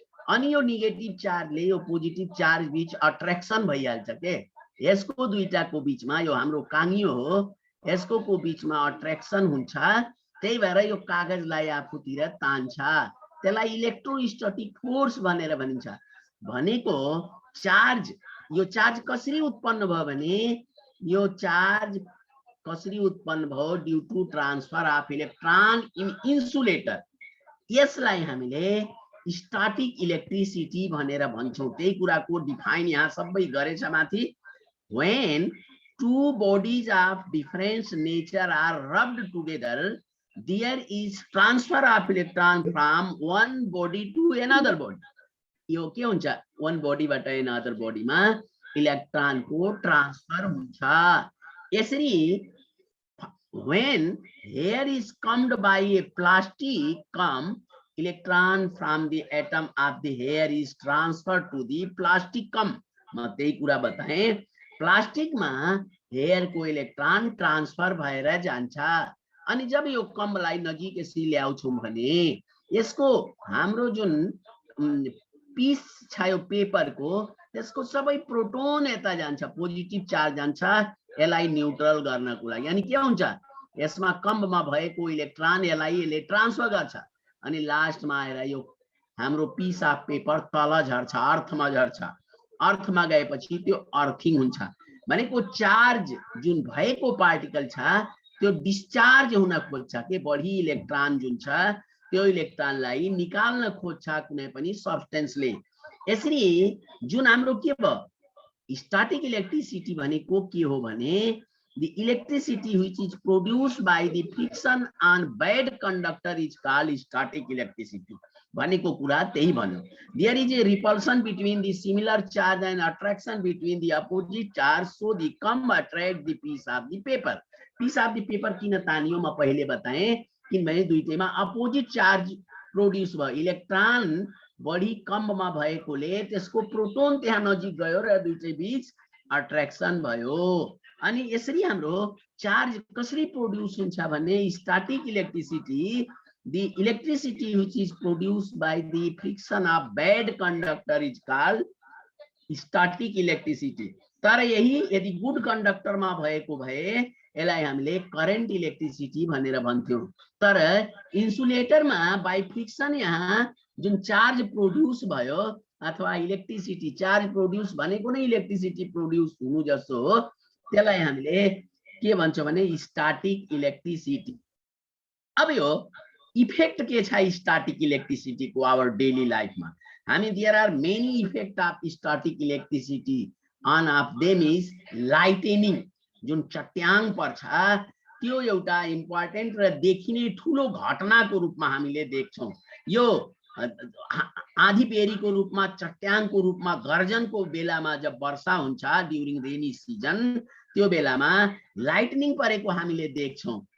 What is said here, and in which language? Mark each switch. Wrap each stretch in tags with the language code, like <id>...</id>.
<ne>अनि यो नेगेटिभ चार्जले यो पोजिटिभ चार्ज बीच अट्र्याक्सन भइहाल्छ के, यसको दुईटाको बीचमा, यो हाम्रो काङ्यो हो, यसको को बीचमा अट्र्याक्सन हुन्छ, त्यही भएर यो कागजलाई आफूतिर तान्छ, त्यसलाई इलेक्ट्रोस्टैटिक फोर्स भनेर भनिन्छ। भनेको चार्ज, यो चार्ज कसरी उत्पन्न भयो भने यो चार्ज कसरी उत्पन्न भयो?</ne> <en>Due to transfer of electron in insulator.</en> <ne>यसलाई हामीले स्टैटिक इलेक्ट्रिसिटी भनेर भन्छौँ। त्यही कुराको डिफाइन यहाँ सबै गरेछ माथि।</ne> <en>When two bodies of different nature are rubbed together, there is transfer of electron from one body to another body.</en> <ne>यो के हुन्छ?</ne> <en>one body</en> <ne>बाट</ne> <en>another body</en> <ne>मा इलेक्ट्रोन को ट्रान्सफर हुन्छ।</ne> <en>यसरी when hair is combed by a plastic comb, electron from the atom of the hair is transferred to the plastic comb।</en> <ne>म त्यही कुरा बताएँ, प्लास्टिकमा हेयरको इलेक्ट्रोन ट्रान्सफर भएर जान्छ। अनि जब यो कम्बलाई नजिक यसरी ल्याउँछौँ भने यसको हाम्रो जुन पिस छ यो पेपरको, त्यसको सबै प्रोटोन यता जान्छ, पोजिटिभ चार्ज जान्छ यसलाई न्यूट्रल गर्नको लागि। अनि के हुन्छ? यसमा कम्बमा भएको इलेक्ट्रोन यसले ट्रान्सफर गर्छ, अनि लास्टमा आएर यो हाम्रो पिस अफ पेपर तल झर्छ, अर्थमा झर्छ। अर्थमा गएपछि त्यो अर्थिङ हुन्छ। भनेको चार्ज जुन भएको पार्टिकल छ त्यो डिस्चार्ज हुन खोज्छ के, बढी इलेक्ट्रोन जुन छ त्यो इलेक्ट्रोनलाई निकाल्न खोज्छ कुनै पनि सब्स्टेन्सले। यसरी जुन हाम्रो के भयो? स्टैटिक इलेक्ट्रिसिटी भनेको के हो भने</ne> <en>the electricity which is produced by the friction on bad conductor is called static electricity।</en> <ne>भनेको कुरा त्यही भन्यो।</ne> <en>There is a repulsion between the similar charge and attraction between the opposite charge, so the comb attract the piece of the paper। piece of the paper</en> <ne>किन तानियो म पहिले बताएँ, किनभने दुईटैमा अपोजिट चार्ज प्रोड्युस भयो। इलेक्ट्रोन बढी कम्बमा भएकोले त्यसको प्रोटोन त्यहाँ नजिक गयो र दुईटै बीच अट्र्याक्सन भयो। अनि यसरी हाम्रो चार्ज कसरी प्रोड्युस हुन्छ भने static electricity,</ne> <en>the electricity which is produced by the friction of bad conductor is called static electricity।</en> <ne>तर यही यदि गुड कन्डक्टरमा भएको भए यसलाई हामीले करेन्ट इलेक्ट्रिसिटी भनेर भन्थ्यौं। तर इन्सुलेटरमा बाइ फ्रिक्सन यहाँ जुन चार्ज प्रोड्युस भयो अथवा इलेक्ट्रिसिटी चार्ज प्रोड्युस भनेको नै इलेक्ट्रिसिटी प्रोड्युस हुनु जस्तो हो, त्यसलाई हामीले के भन्छौं भने स्टैटिक इलेक्ट्रिसिटी। अब यो इफेक्ट के छ स्टैटिक इलेक्ट्रिसिटी को</ne> <en>our daily life</en> <ne>में?</ne> <en>हामी there are many effect of static electricity, one of them is lightning.</en> <ne>जुन चट्याङ पर्छ त्यो एउटा इम्पोर्टेन्ट र देखिने ठूलो घटनाको रूपमा हामीले देख्छौं। यो आधी बेरीको रूपमा, चट्याङको रूपमा, गर्जनको बेलामा जब वर्षा हुन्छ ड्युरिङ रेनी सिजन, त्यो बेलामा लाइटनिङ परेको हामीले देख्छौं।</ne>